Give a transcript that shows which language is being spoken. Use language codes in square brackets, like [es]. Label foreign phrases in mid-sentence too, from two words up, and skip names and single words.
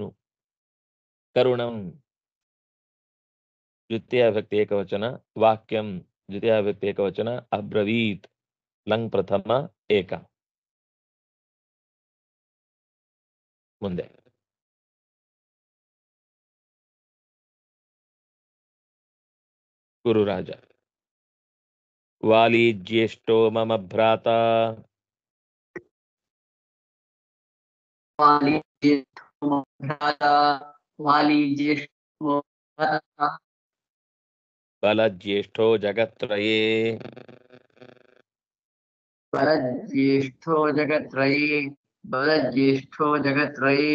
[sa] ಕರುಣಂ ದ್ವಿತೀಯ ವಿಭಕ್ತಿ ಏಕವಚನ, ವಾಕ್ಯಂ ದ್ವಿತೀಯ ವಿಭಕ್ತಿ ಏಕವಚನ, ಅಬ್ರವೀತ್ ಲಂಗ್ ಪ್ರಥಮ ಏಕ. [kn] ಮುಂದೆ ಗುರುರಾಜ. [sa] ವಾಲಿ ಜ್ಯೇಷ್ಠೋ ಮಮ ಭ್ರಾತ, वाली ज्येष्ठो भ्राता, वाली ज्येष्ठो भ्राता, ಬಲಜ್ಯೇಷ್ಠೋ ಜಗತ್ರಯೇ, बलज्येष्ठो जगत्रये, बलज्येष्ठो जगत्रये.